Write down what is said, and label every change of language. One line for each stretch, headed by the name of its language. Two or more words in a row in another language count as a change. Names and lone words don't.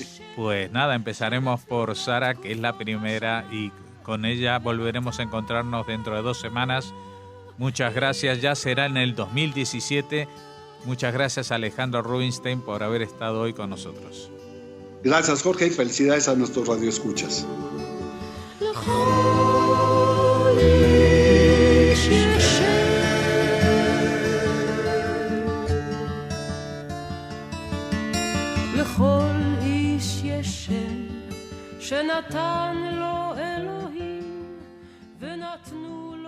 Spanish: Pues nada, empezaremos por Sara, que es la primera, y con ella volveremos a encontrarnos dentro de 2 semanas. Muchas gracias, ya será en el 2017. Muchas gracias a Alejandro Rubinstein por haber estado hoy con nosotros. Gracias, Jorge, y felicidades a nuestros radioescuchas.
Hebrew: לכל איש יש שם שנתן לו אלוהים ונתנו